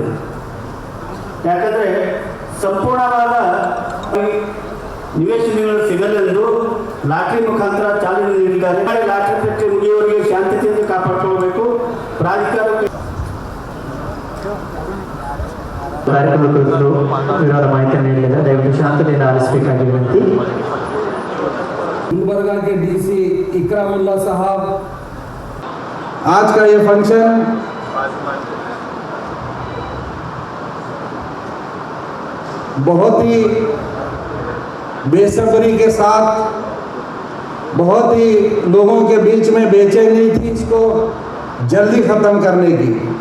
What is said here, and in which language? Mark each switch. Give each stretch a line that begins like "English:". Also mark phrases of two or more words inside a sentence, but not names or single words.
Kannada: ಯಾಕಂದ್ರೆ ಸಂಪೂರ್ಣವಾದ ನಿವೇಶನಗಳು ಸಿಗಲೆಂದು ಲಾಟರಿ ಮುಖಾಂತರ ಚಾಲನೆ ನೀಡಿದ್ದಾರೆ. ಲಾಟರಿ ಪ್ರಕ್ರಿಯೆ ಮುಗಿಯುವವರೆಗೆ ಶಾಂತತೆಯಿಂದ ಕಾಪಾಡಿಕೊಳ್ಳಬೇಕು. ಪ್ರಾಧಿಕಾರಕ್ಕೆ ಕಾರ್ಯಕ್ರಮ ಕುರಿತು ವಿವರ ಮಾಹಿತಿಯನ್ನು ನೀಡಿದ್ದಾರೆ. ದಯವಿಟ್ಟು ಶಾಂತತೆಯಿಂದ ಆಲಿಸಬೇಕಾಗಿ ವಿನಂತಿ.
Hindi: गुलबर्गा के डीसी इकरामुल्ला साहब, आज का ये फंक्शन बहुत ही बेसब्री के साथ, बहुत ही लोगों के बीच में बेचैनी थी इसको जल्दी ख़त्म करने की,